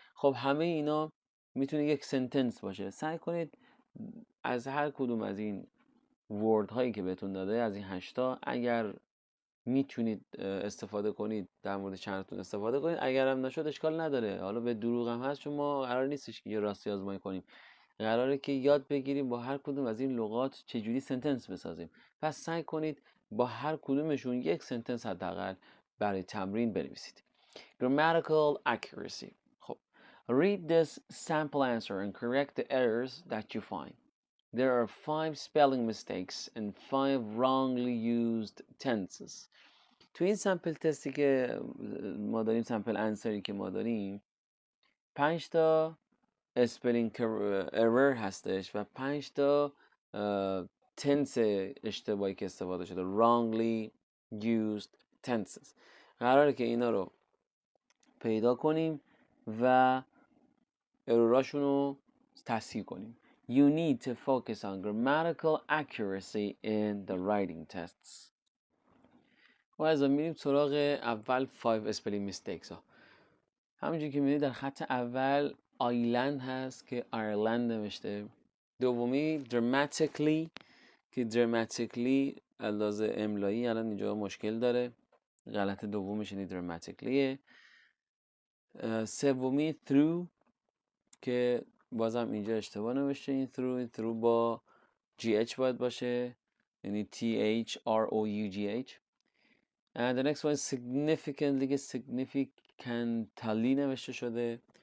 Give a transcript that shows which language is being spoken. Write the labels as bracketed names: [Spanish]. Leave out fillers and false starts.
[Persian] خب همه اینا میتونه یک سنتنس باشه. سعی کنید از هر کدوم از این ورد هایی که بهتون داده، از این 8 تا، اگر میتونید استفاده کنید در مورد چندتون استفاده کنید، اگر هم نشد اشکال نداره. حالا به دروغ هم هست چون ما قرار نیستش که یه راستی آزمایی کنیم، قراره که یاد بگیریم با هر کدوم از این لغات چجوری سنتنس بسازیم. پس سعی کنید با هر کدومشون یک سنتنس حداقل برای تمرین بنویسید. [English] Grammatical accuracy. خب read this sample answer and correct the errors that you find. There are 5 spelling mistakes and 5 wrongly used tenses. [Persian] تو این سمپل تستی که ما داریم، سمپل انسری که ما داریم، 5 تا اسپلینگ ارور هستش و 5 تا تنس اشتباهی که استفاده شده، [English] wrongly used tenses. [Persian] قراره که اینا رو پیدا کنیم و اروراشون رو تصحیح کنیم. [English] You need to focus on grammatical accuracy in the writing tests. [Persian] و از میریم سراغ اول 5 [English] spelling mistakes [Persian] ها. همونجور که میبینید در خط اول آیلند هست که آیرلند نوشته. دومی dramatically که dramatically اندازه املایی الان اینجا مشکل داره، غلط دومش اینی dramaticallyه. سومی through که بازم اینجا اشتباه نوشته، این through با GH باید باشه، یعنی THROUGH. [English] And the next one is significantly [Persian] که significantly نوشته شده.